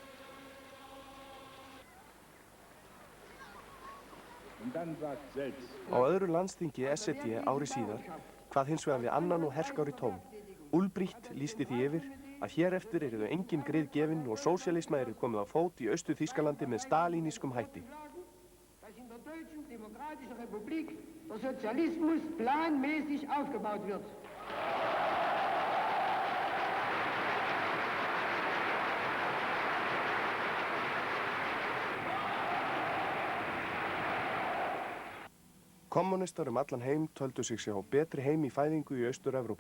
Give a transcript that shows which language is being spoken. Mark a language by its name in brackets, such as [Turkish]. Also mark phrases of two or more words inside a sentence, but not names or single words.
[Icelandic] Á öðru landsþingi SED ári síðar kvað hins vegar við annan og herskári tón. Ulbricht lýsti því yfir að hér eftir yrðu engin grið gefin og sósíalisma yrði komið á fót í Austur-Þýskalandi með stalínískum hætti. [German] Dass in der Deutschen Demokratischen Republik der Sozialismus planmäßig aufgebaut wird. [Icelandic] Kommunistar allan heim töldu sig sjá betri heim í fæðingu í Austur-Evrópu.